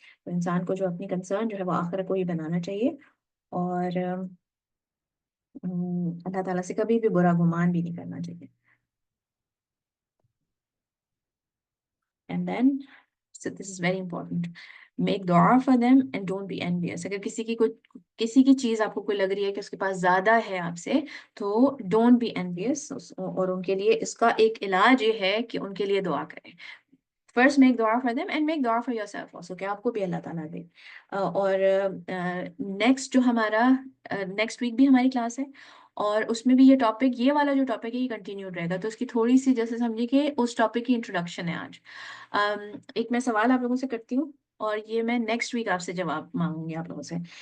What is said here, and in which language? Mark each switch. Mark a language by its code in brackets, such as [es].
[ur] تو انسان کو جو اپنی کنسرن جو ہے وہ آخرہ کو ہی بنانا چاہیے اور اللہ تعالیٰ سے کبھی بھی برا گمان بھی نہیں کرنا چاہیے. [en] And then so this is very important. Make dua for them and don't be envious. [ur] اگر کسی کی چیز آپ کو کوئی لگ رہی ہے کہ اس کے پاس زیادہ ہے آپ سے تو [en] don't be envious. [ur] اور ان کے لیے اس کا ایک علاج یہ ہے کہ ان کے لیے دعا کریں. [en] First make dua for them and make dua for yourself also [ur] کہ آپ کو بھی اللہ تعالیٰ دے. اور نیکسٹ جو ہمارا نیکسٹ ویک بھی ہماری کلاس ہے اور اس میں بھی یہ ٹاپک، یہ والا جو ٹاپک ہے یہ کنٹینیو رہے گا. تو اس کی تھوڑی سی جیسے سمجھے کہ اس ٹاپک کی انٹروڈکشن ہے آج. ایک میں سوال آپ لوگوں سے کرتی ہوں اور یہ میں نیکسٹ ویک آپ سے جواب مانگوں گی آپ لوگوں سے.